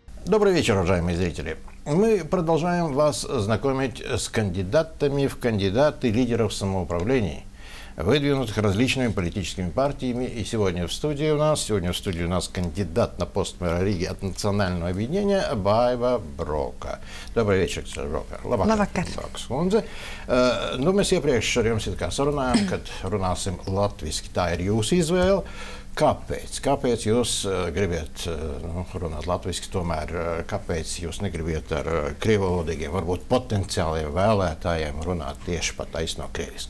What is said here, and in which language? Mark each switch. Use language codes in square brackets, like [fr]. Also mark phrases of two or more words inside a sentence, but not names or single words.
[ru] Добрый вечер, уважаемые зрители. Мы продолжаем вас знакомить с кандидатами в кандидаты лидеров самоуправлений, выдвинутых различными политическими партиями. И сегодня в студии у нас кандидат на пост мэра Риги от Национального объединения Baiva Broka. Добрый вечер, Broka. [lv] Labvakar. Nu, mēs iepriekš ar jums sarunājām, kad runāsim latviski. Tā ir jūsu izvēle. Kāpēc? Kāpēc jūs gribat runāt latviski, tomēr kāpēc jūs negribat ar krievalodīgiem, varbūt potenciāliem vēlētājiem runāt tieši pa taisno krieviski?